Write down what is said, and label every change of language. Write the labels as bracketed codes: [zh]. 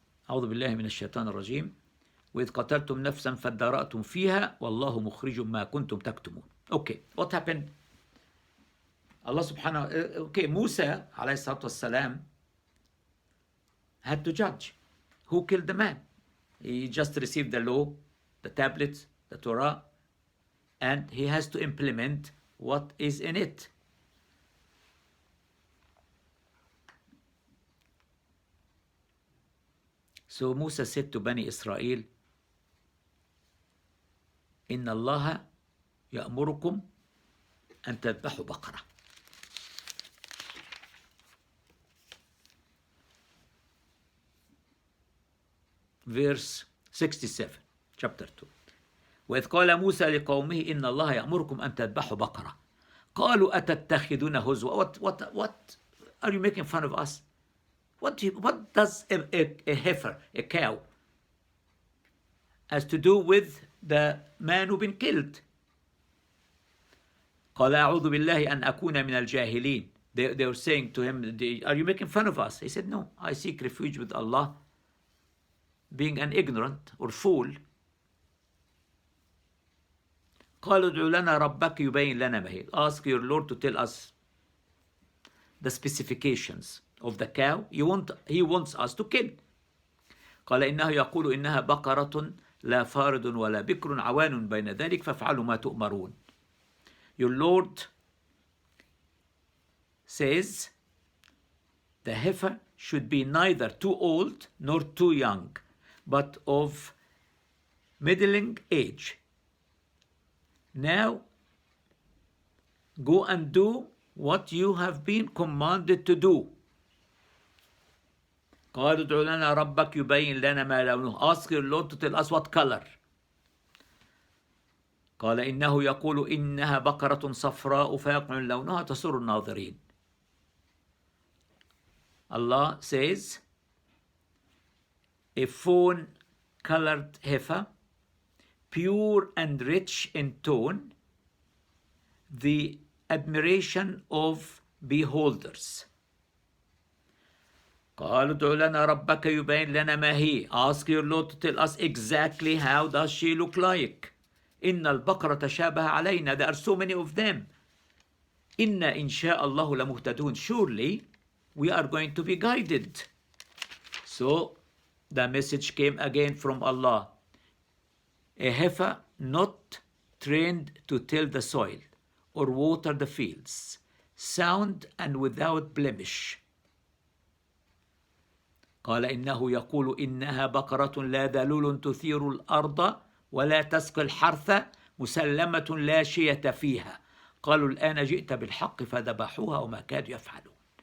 [ar] أعوذ بالله من الشيطان الرجيم. وإذ قتلتم نفسا فادارأتم فيها والله مخرج ما كنتم تكتمون. [en] Okay, what happened? Allah subhanahu. Okay, Musa alayhi salatu wassalam had to judge who killed the man. He just received the law, the tablets, the Torah, and he has to implement what is in it. So Musa said to Bani Israel, [ar] إن الله يأمركم أن تذبحوا بقرة. [en] Verse 67, chapter 2. [ar] وإذ قال موسى لقومه إن الله يأمركم أن تذبحوا بقرة. قالوا أتتخذون هزوا. [en] What are you making fun of us? What does a heifer, a cow, has to do with the man who's been killed? [ar] قال أعوذ بالله أن أكون من الجاهلين. [en] They were saying to him, are you making fun of us? He said, no, I seek refuge with Allah, being an ignorant or fool. [ar] قالوا ادع لنا ربك يبين لنا ما هي. [en] Ask your Lord to tell us the specifications of the cow he wants us to kill. [ar] قال إنه يقول إنها بقرة لا فارض ولا بكر عوان بين ذلك فافعلوا ما تؤمرون. [en] Your Lord says the heifer should be neither too old nor too young, but of middling age. Now go and do what you have been commanded to do. [ar] قالوا ادع لنا ربك يبين لنا ما لونه. [en] Ask your Lord to tell us what color. [ar] قال إنه يقول إنها بقرة صفراء فاقع لونها تسر الناظرين. [en] Allah says a fawn colored heifer, pure and rich in tone, the admiration of beholders. [ar] قالوا ادع لنا ربك يبين لنا ما هي. [en] Ask your Lord to tell us exactly how does she look like. [ar] إن البقرة تشابه علينا. [en] There are so many of them. [ar] إنا إن شاء الله لمهتدون. [en] Surely we are going to be guided. So the message came again from Allah. A heifer not trained to till the soil or water the fields, sound and without blemish. [ar] قال إنه يقول إنها بقرة لا ذلول تثير الأرض ولا تسقي الحرث مسلمة لا شية فيها. قالوا الآن جئت بالحق فذبحوها وما كادوا يفعلون.